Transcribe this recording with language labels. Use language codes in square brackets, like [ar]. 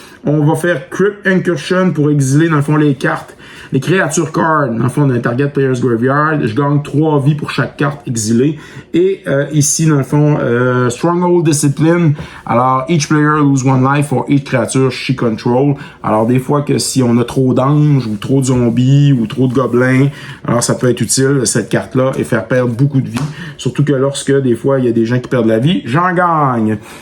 [fr] On va faire Crypt Incursion pour exiler dans le fond les cartes, les créatures cards dans le fond d'un [en] target player's graveyard. [fr] Je gagne 3 vies pour chaque carte exilée. Et ici dans le fond Stronghold Discipline. Alors [en] each player lose 1 life for each creature she control. [fr] Alors des fois que si on a trop d'anges ou trop de zombies ou trop de gobelins, alors ça peut être utile cette carte là et faire perdre beaucoup de vie. Surtout que lorsque des fois il y a des gens qui perdent la vie, j'en gagne.